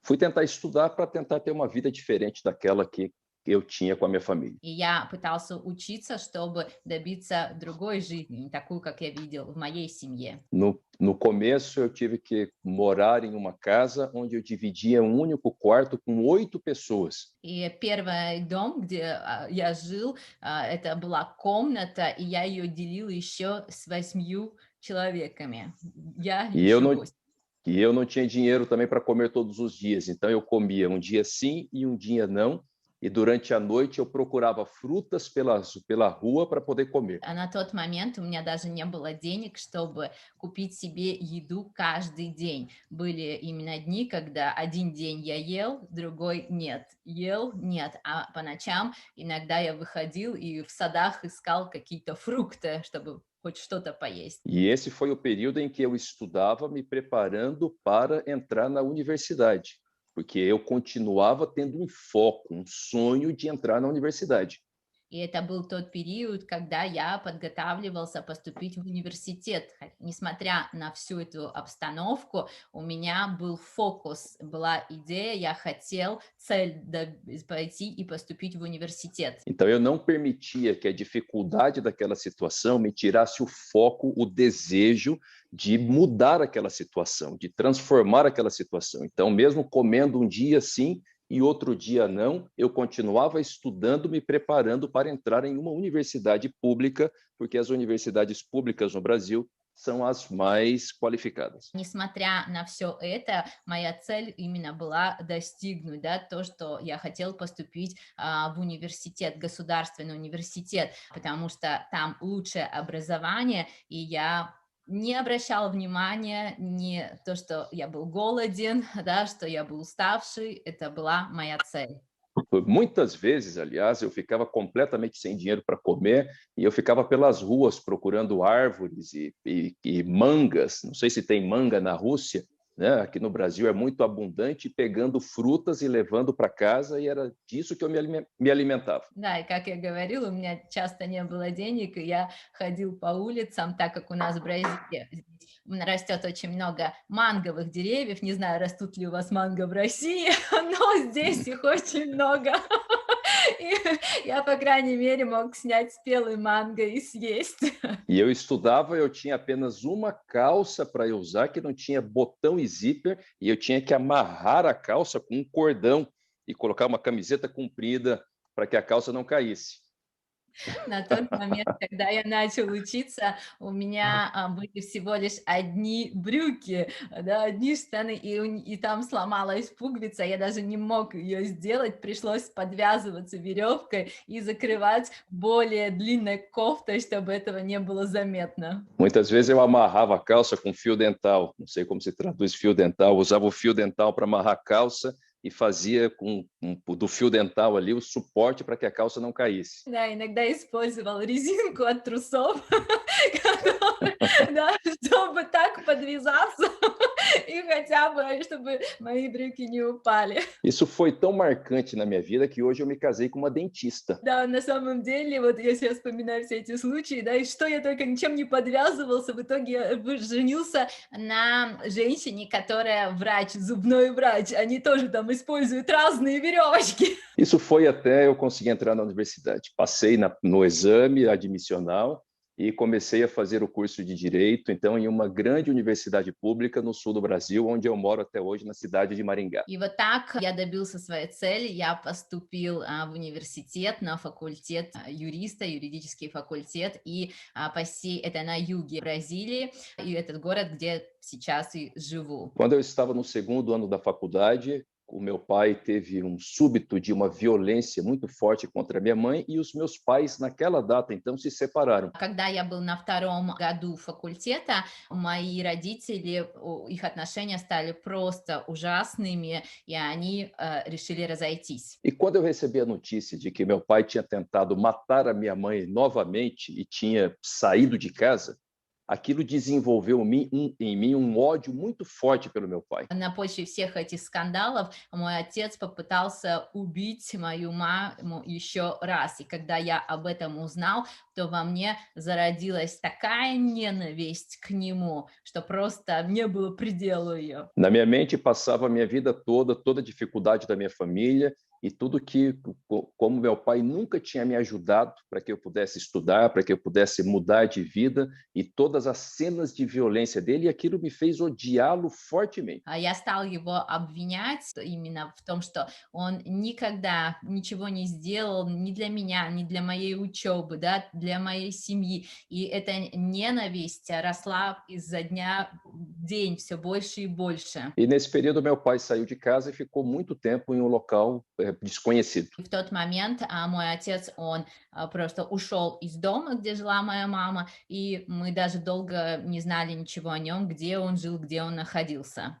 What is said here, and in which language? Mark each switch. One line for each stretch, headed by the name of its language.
Portuguese: Fui tentar estudar para tentar ter uma vida diferente daquela que eu tinha com a minha família.
Russian: И я пытался учиться, чтобы добиться другой жизни, не такую, как я видел в моей семье.
Portuguese: No começo, eu tive que morar em uma casa onde eu dividia um único quarto com 8 pessoas.
Russian: И первый дом, где я жил, это была комната, и я ее делил еще с 8 человеками. Я
Portuguese: E
Russian: еще
Portuguese: eu não, 8. e eu não tinha dinheiro também para comer todos os dias, então eu comia um dia sim e um dia não. E durante a noite eu procurava frutas pela rua para poder comer.
Russian: А на тот момент у меня даже не было денег, чтобы купить себе еду каждый день. Были именно дни, когда один день я ел, другой нет. Ел, нет. А по ночам иногда я выходил и в садах искал какие-то фрукты, чтобы хоть что-то поесть.
Portuguese: E esse foi o período em que eu estudava me preparando para entrar na universidade, porque eu continuava tendo um foco, um sonho de entrar na universidade.
Russian: И это был тот период, когда я подготавливался поступить в университет. Несмотря на всю эту обстановку, у меня был фокус, была идея, я хотел цель пойти и поступить в университет.
Portuguese: Então eu não permitia que a dificuldade daquela situação me tirasse o foco, o desejo de mudar aquela situação, de transformar aquela situação. Então, mesmo comendo um dia sim e outro dia não, eu continuava estudando, me preparando para entrar em uma universidade pública, porque as universidades públicas no Brasil são as mais qualificadas.
Russian: Несмотря на все это, моя цель именно была достигнуть, да, то, что я хотел поступить в университет, государственный университет, потому что там лучшее образование, и я не обращала внимания ни то, что я был голоден, да, что я был уставший, это была моя цель.
Portuguese: Muitas vezes, aliás, eu ficava completamente sem dinheiro para comer e eu ficava pelas ruas procurando árvores e mangas. Não sei se tem manga na Rússia, né? Aqui no Brasil é muito abundante, pegando frutas e levando para casa, e era disso que eu me alimentava.
Russian: Да, и как я говорила, у меня часто не было денег, и я ходил по улицам, так как у нас в Бразилии растет очень много манговых деревьев. Не знаю, растут ли у вас манго в России, но здесь их очень много. И я, по крайней мере, мог снять спелый манго и съесть.
Portuguese: E eu estudava, eu tinha apenas uma calça para eu usar, que não tinha botão e zíper, e eu tinha que amarrar a calça com um cordão e colocar uma camiseta comprida para que a calça não caísse.
Russian: На тот момент, когда я начал учиться, у меня были всего лишь одни брюки, да, одни штаны, и там сломалась пуговица, я даже не мог ее сделать, пришлось подвязываться веревкой и закрывать более длинной кофтой, чтобы этого не было заметно.
Portuguese: Muitas vezes eu amarrava a calça com fio dental, não sei como se traduz fio dental, usava o fio dental para amarrar a calça e fazia do fio dental ali o suporte para que a calça não caísse.
Russian: Да, иногда использовал резинку от трусов, да, чтобы так подвязаться, И хотя бы, чтобы мои брюки не упали.
Portuguese: Isso foi tão marcante na minha vida que hoje eu me casei com uma dentista.
Russian: Да, на самом деле, вот я сейчас вспоминаю все эти случаи, да, и что я только ничем не подвязывался, в итоге я женился на женщине, которая врач, зубной врач. Они тоже там используют разные веревочки.
Portuguese: Isso foi até eu conseguir entrar na universidade. Passei no exame admissional e comecei a fazer o curso de Direito, então, em uma grande universidade pública no sul do Brasil, onde eu moro até hoje, na cidade de Maringá.
Russian: И вот так я добился своей цели, я поступил в университет на факультет юриста, юридический факультет, и это на юге Бразилии, и этот город, где сейчас и живу.
Portuguese: Quando eu estava no segundo ano da faculdade, o meu pai teve súbito de uma violência muito forte contra minha mãe e os meus pais, naquela data, então, se separaram.
Russian: Когда я был на втором году факультета, мои родители, их отношения стали просто ужасными, и они решили разойтись.
Portuguese: E quando eu recebi a notícia de que meu pai tinha tentado matar a minha mãe novamente e tinha saído de casa, aquilo desenvolveu em mim ódio muito forte pelo meu pai.
Russian: На почве всех этих скандалов мой отец попытался убить мою маму еще раз. И когда я об этом узнал, то во мне зародилась такая ненависть к нему, что просто не было предела ее.
Portuguese: Na minha mente passava a minha vida toda a dificuldade da minha família e tudo como meu pai nunca tinha me ajudado para que eu pudesse estudar, para que eu pudesse mudar de vida, e todas as cenas de violência dele, e aquilo me fez odiá-lo fortemente.
Russian: Я стал его обвинять именно в том, что он никогда ничего не сделал ни для меня, ни для моей учебы, да, для моей семьи. И эта ненависть росла изо дня в день все больше и больше.
Portuguese: E nesse período meu pai saiu de casa e ficou muito tempo em um local desconhecido.
Russian: В тот момент мой отец, он просто ушел из дома, где жила моя мама, и мы даже долго не знали ничего о нем, где он жил, где он находился.